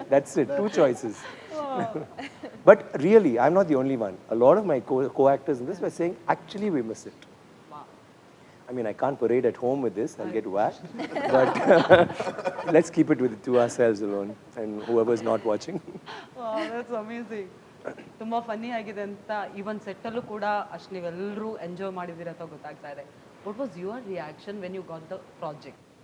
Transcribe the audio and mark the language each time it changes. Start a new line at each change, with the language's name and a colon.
English: That's it, 2 choices. But really, I'm not the only one. A lot of my co-actors in this were saying, actually we miss it. Wow. I mean, I can't parade at home with this, I'll get whacked. But let's keep it to ourselves alone and whoever's not watching. Wow, that's amazing.
Kannada: ತುಂಬ funny ಆಗಿದೆ ಅಂತ even ಸೆಟ್ಟಲ್ಲೂ ಕೂಡ ಅಷ್ಟು ನೀವೆಲ್ಲರೂ enjoy ಮಾಡಿದ್ದೀರ ಅಂತ ಗೊತ್ತಾಗ್ತಾ ಇದೆ.
English: What was your reaction when you got the project?